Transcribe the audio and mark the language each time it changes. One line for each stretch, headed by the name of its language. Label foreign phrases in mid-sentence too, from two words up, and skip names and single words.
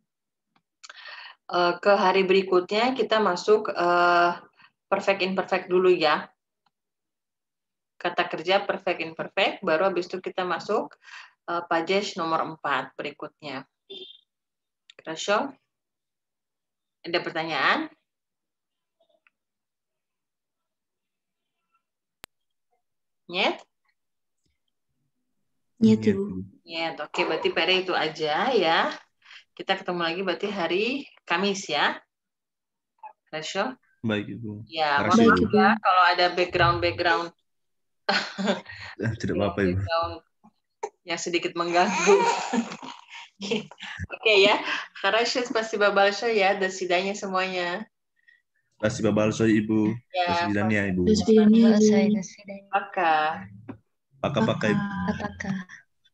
Indonesian: Ke hari berikutnya kita masuk perfect imperfect dulu ya. Kata kerja perfect imperfect, baru habis itu kita masuk pages nomor 4 berikutnya. Хорошо? Ada pertanyaan?
Russian: Нет? Нет, Ibu. Нет.
Indonesian: Oke, berarti PR itu aja ya. Kita ketemu lagi berarti hari Kamis ya.
Russian: Хорошо?
Indonesian: Baik, Ibu. Ya, Makasih, mohon Ibu. maaf ya kalau ada background Tidak apa-apa, Ibu. yang sedikit mengganggu. Oke ya.
Russian: Хорошо, спасибо большое ya. До свидания semuanya. Спасибо большое, Ibu.
Indonesian: Ya,
Russian: До свидания,
Indonesian: Ibu. Terus bedanya, Ibu. Pakai. Pakai-pakai, Ibu. Apakah? Apakah